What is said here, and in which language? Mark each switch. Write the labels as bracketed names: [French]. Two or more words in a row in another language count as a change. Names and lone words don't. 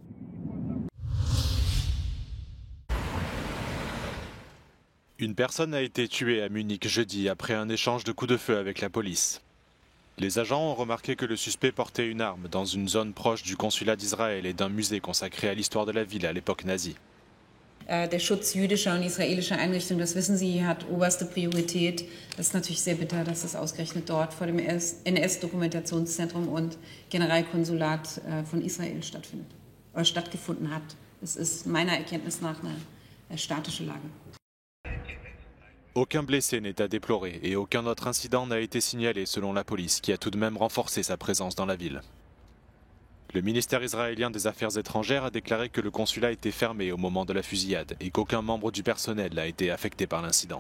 [French] Une personne a été tuée à Munich jeudi après un échange de coups de feu avec la police. Les agents ont remarqué que le suspect portait une arme dans une zone proche du consulat d'Israël et d'un musée consacré à l'histoire de la ville à l'époque nazie. [German] Der Schutz jüdischer und israelischer Einrichtungen, das wissen Sie, hat oberste Priorität. Das ist natürlich sehr bitter, dass es ausgerechnet dort vor dem NS-Dokumentationszentrum und Generalkonsulat von Israel stattgefunden hat. Es ist meiner Erkenntnis nach eine statische Lage. [French] Aucun blessé n'est à déplorer et aucun autre incident n'a été signalé selon la police, qui a tout de même renforcé sa présence dans la ville. Le ministère israélien des Affaires étrangères a déclaré que le consulat était fermé au moment de la fusillade et qu'aucun membre du personnel n'a été affecté par l'incident.